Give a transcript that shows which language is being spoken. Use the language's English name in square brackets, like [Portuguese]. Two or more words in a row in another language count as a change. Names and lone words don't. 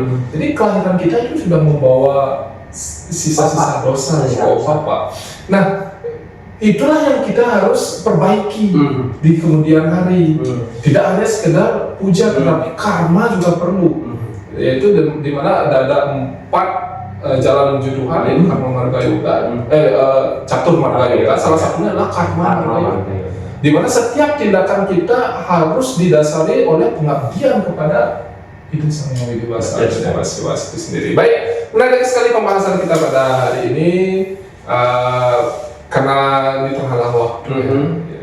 [Indonesian] Jadi kelahiran kita itu sudah membawa sisa-sisa dosa ya Om Papa. Nah itulah yang kita harus perbaiki di kemudian hari. Tidak hanya sekedar puja, tetapi karma juga perlu. Yaitu di mana ada 4 jalan menuju Tuhan, yaitu [Sanskrit] karma marga yoga, catur marga yoga. [Indonesian] Salah satunya adalah [Sanskrit] karma marga yoga. [Indonesian] Di mana setiap tindakan kita harus didasari oleh pengabdian kepada itu Sang Yang Widi Wasa itu sendiri. Baik, menarik sekali pembahasan kita pada hari ini. Karena ini terhalang waktu ya.